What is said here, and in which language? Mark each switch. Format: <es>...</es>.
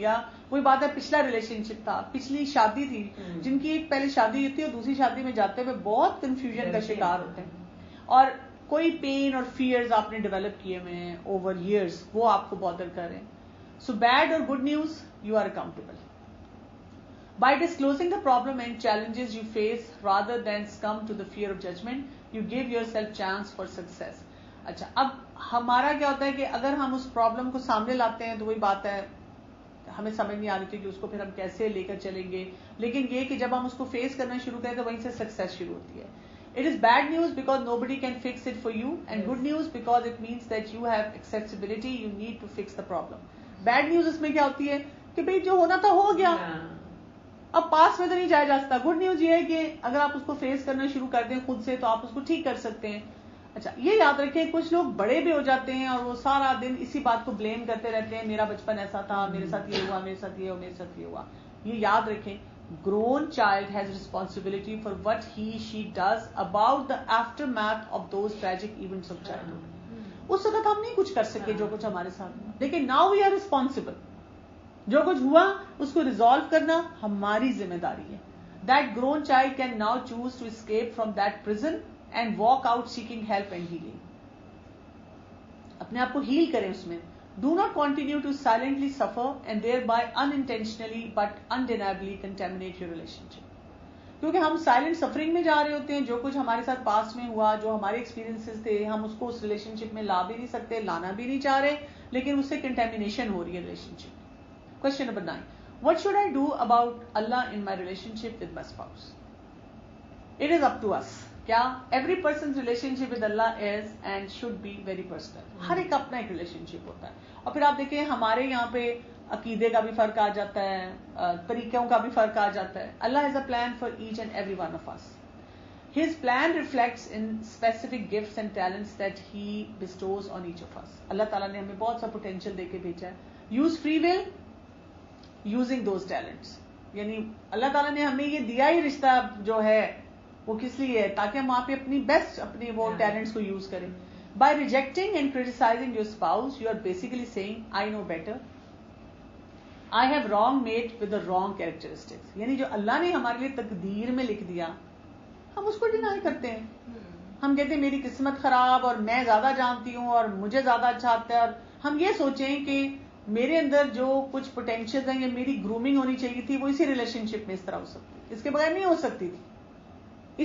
<ur>یا وہی بات ہے، پچھلا ریلیشن شپ تھا، پچھلی شادی تھی، جن کی ایک پہلے شادی ہوتی ہے اور دوسری شادی میں جاتے ہوئے بہت کنفیوژن کا شکار ہوتے ہیں، اور کوئی پین اور فیئرز آپ نے ڈیولپ کیے ہوئے ہیں اوور ایئرس، وہ آپ کو بادر کر رہے ہیں.</ur> <en>So bad اور good news, you are accountable. By disclosing the problem and challenges you face rather than succumb to the fear of judgment, you give yourself chance for success.</en> <ur>اچھا، اب ہمارا کیا ہوتا ہے کہ اگر ہم اس پرابلم کو سامنے لاتے ہیں تو وہی بات ہے، ہمیں سمجھ نہیں آ رہی تھی کہ اس کو پھر ہم کیسے لے کر چلیں گے، لیکن یہ کہ جب ہم اس کو فیس کرنا شروع کریں تو وہیں سے سکسیس شروع ہوتی ہے.</ur> <en>It is bad news because nobody can fix it for you, and good news because it means that you have accessibility, you need to fix the problem.</en> <ur>Bad news اس میں کیا ہوتی ہے کہ بھئی جو ہونا تھا ہو گیا، اب پاس میں تو نہیں جایا جا سکتا. گڈ نیوز یہ ہے کہ اگر آپ اس کو فیس کرنا شروع کر دیں خود سے تو آپ اس کو ٹھیک کر سکتے ہیں. اچھا، یہ یاد رکھیں کچھ لوگ بڑے بھی ہو جاتے ہیں اور وہ سارا دن اسی بات کو بلیم کرتے رہتے ہیں، میرا بچپن ایسا تھا، میرے ساتھ یہ ہوا، میرے ساتھ یہ ہوا، میرے ساتھ یہ ہوا. یہ یاد رکھیں،</ur> <en>grown child has responsibility for what she does about the aftermath of those tragic events of childhood.</en> <ur>اس وقت ہم نہیں کچھ کر سکے جو کچھ ہمارے ساتھ ہوا، لیکن</ur> <en>now we are responsible.</en> <ur>جو کچھ ہوا اس کو ریزالو کرنا ہماری ذمہ داری ہے.</ur> <en>That grown child can now choose to escape from that prison and walk out seeking help and healing.</en> <ur>اپنے آپ کو ہیل کریں اس میں.</ur> <en>Do not continue to silently suffer and thereby unintentionally but undeniably contaminate your relationship.</en> <ur>کیونکہ ہم silent suffering میں جا رہے ہوتے ہیں، جو کچھ ہمارے ساتھ پاسٹ میں ہوا، جو ہمارے ایکسپیرینسز تھے، ہم اس کو اس ریلیشن شپ میں لا بھی نہیں سکتے، لانا بھی نہیں چاہ رہے، لیکن اس سے کنٹامینیشن ہو رہی ہے relation ship.</ur> <en>Question number 9. What should I do about Allah in my relationship with my spouse? It is up to us.</en> <ur>کیا</ur> <en>every person's relationship with Allah is and should be very personal.</en> <ur>ہر ایک اپنا ایک relation شپ ہوتا ہے. اور پھر آپ دیکھیں ہمارے یہاں پہ عقیدے کا بھی فرق آ جاتا ہے، طریقوں کا بھی فرق آ جاتا ہے.</ur> <en>Allah has a plan for each and every one of us. His plan reflects in specific gifts and talents that He bestows on each of us.</en> <ur>اللہ تعالیٰ نے ہمیں بہت سا پوٹینشیل دے کے بھیجا ہے.</ur> <en>Use free will using those talents.</en> <ur>یعنی اللہ تعالیٰ نے ہمیں یہ دیا ہی رشتہ جو ہے وہ کس لیے ہے، تاکہ ہم وہاں پہ اپنی بیسٹ اپنی وہ ٹیلنٹس کو یوز کریں.</ur> <en>By rejecting and criticizing your spouse, you are basically saying, I know better. I have wrong mate with the wrong characteristics.</en> <ur>یعنی جو اللہ نے ہمارے لیے تقدیر میں لکھ دیا ہم اس کو ڈینائی کرتے ہیں. ہم کہتے ہیں میری قسمت خراب اور میں زیادہ جانتی ہوں اور مجھے زیادہ اچھا آتا ہے، اور ہم یہ سوچیں کہ میرے اندر جو کچھ پوٹینشیل ہیں یا میری گرومنگ ہونی چاہیے تھی وہ اسی ریلیشن شپ میں اس طرح ہو سکتی، اس کے بغیر نہیں ہو سکتی تھی.</ur>